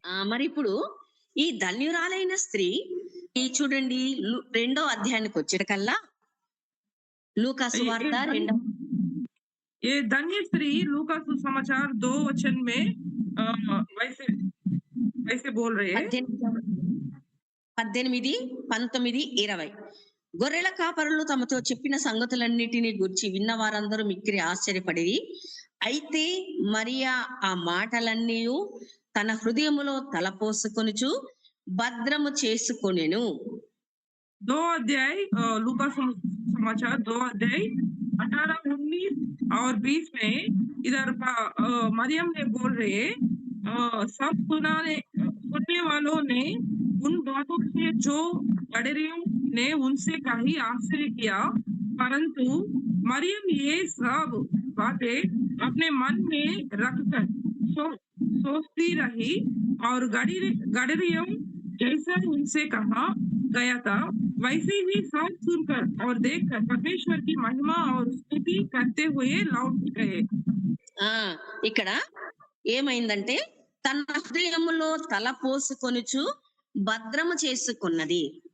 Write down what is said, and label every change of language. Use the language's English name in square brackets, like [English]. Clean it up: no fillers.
[Telugu] మరి ఇప్పుడు ఈ ధన్యురాలైన స్త్రీ ఈ చూడండి 2వ అధ్యాయానికి వచ్చేటకల్లా లూకా [Hindi] ये [Telugu] సువార్త [Hindi] ये [Telugu] 2వ [Hindi] ये धन्य स्त्री लूका सुसमाचार 2 वचन में वैसे वैसे बोल रहे हैं। 18, 19, 20. [Telugu] గొర్రెల కాపరులు తమతో చెప్పిన సంగతులన్నిటిని గూర్చి విన్న వారందరూ మిక్కిలి ఆశ్చర్యపడిరి. అయితే మరియా ఆ మాటలన్నీ తన హృదయములో తలపోసుకొనుచు భద్రము చేసుకొనెను. [Hindi] 2 अध्याय लूका समाचार 2 अध्याय 18, 19 और 20 में इधर मरियम ने बोल रहे सब सुनने वालों ने उन बातों से जो गडरियों ने उनसे कही आश्चर्य किया, परंतु मरियम ये सब बातें अपने मन में रखकर सोचती रही, और गडरियों जैसा उनसे कहा गया था वैसे ही सब सुनकर और देखकर परमेश्वर की महिमा और स्तुति करते हुए लौट गए। [Telugu] ఆ ఇక్కడ ఏమైందంటే తన హృదయములో తల పోసుకొనుచు భద్రము చేసుకున్నది.